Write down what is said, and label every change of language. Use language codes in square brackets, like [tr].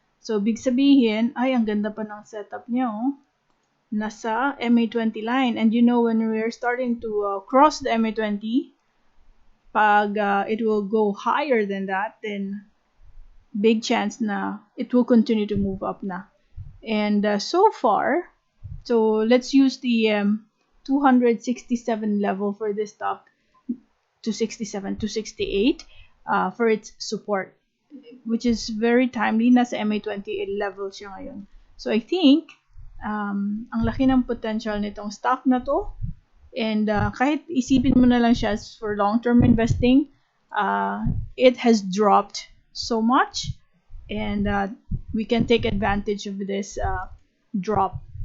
[tl] So big sabihin, ay ang ganda pa ng setup niya, oh. [en] Nasa MA20 line, and you know when we're starting to cross the MA20, pag it will go higher than that, then big chance na it will continue to move up na. And so far, so let's use the 267 level for this stock, 267, 268 for its support, which is very timely. [tl] Nasa MA28 level siya ngayon. [en] So I think [tl] ang laki ng potential nitong stock na to, [en] and [tl] kahit isipin mo na lang siya [en] for long-term investing, it has dropped so much, and we can take advantage of this drop.